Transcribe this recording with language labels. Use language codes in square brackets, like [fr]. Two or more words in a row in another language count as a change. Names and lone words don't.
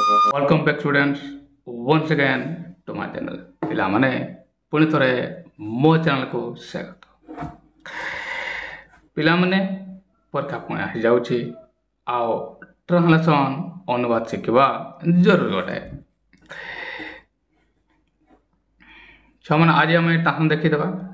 [en] Welcome back students once again to my channel. [or] ପିଲାମାନେ ପୁଣି ଥରେ ମୋ ଚ୍ୟାନେଲକୁ ସ୍ୱାଗତ। ପିଲାମାନେ ପରୀକ୍ଷା ପୁଣି ଆସିଯାଉଛି ଆଉ ଟ୍ରାନ୍ସଲେସନ୍ ଅନୁବାଦ ଶିଖିବା ଜରୁରୀ ଅଟେ। ଛୁଆମାନେ ଆଜି ଆମେ ଟ୍ରାନ୍ସଲେସନ୍ ଦେଖିଦେବା।